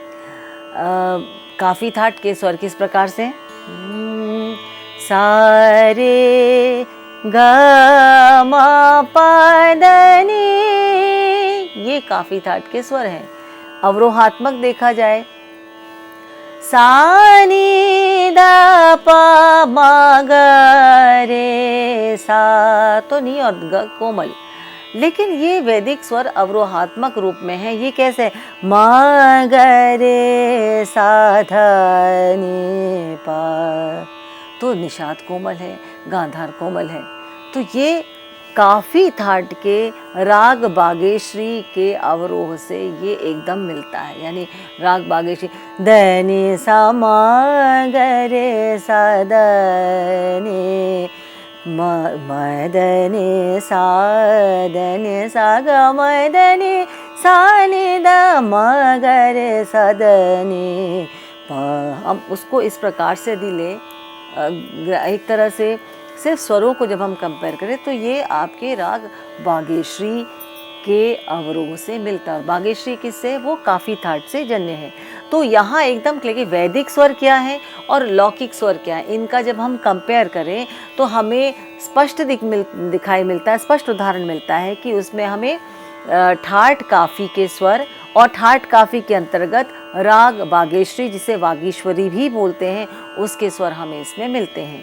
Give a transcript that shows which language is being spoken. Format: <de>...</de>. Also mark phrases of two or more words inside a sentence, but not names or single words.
<hi>काफ़ी थाट के स्वर किस प्रकार से, सारे ग म प द नी, ये काफ़ी थाट के स्वर हैं। अवरोहात्मक देखा जाए, सा नी द प म ग रे सा, तो नी और ग कोमल। लेकिन ये वैदिक स्वर अवरोहात्मक रूप में है। ये कैसे, म ग रे सा ध नी प, तो निषाद कोमल है, गांधार कोमल है। तो ये काफ़ी थाट के राग बागेश्वरी के अवरोह से ये एकदम मिलता है। यानी राग बागेश्वरी द नी सा म ग रे सा द नी म द नी सा ग म द नी सा नी द म ग रे सा द नी प। हम उसको इस प्रकार से दिले, एक तरह से सिर्फ स्वरों को जब हम कंपेयर करें तो ये आपके राग बागेश्वरी के अवरोह से मिलता है। बागेश्वरी किससे, वो काफ़ी थाट से जन्य है। तो यहाँ एकदम क्लियर वैदिक स्वर क्या है और लौकिक स्वर क्या है, इनका जब हम कंपेयर करें तो हमें स्पष्ट दिखाई मिलता है, स्पष्ट उदाहरण मिलता है कि उसमें हमें ठाट काफ़ी के स्वर और ठाट काफ़ी के अंतर्गत राग बागेश्वरी, जिसे वागीश्वरी भी बोलते हैं, उसके स्वर हमें इसमें मिलते हैं।</hi>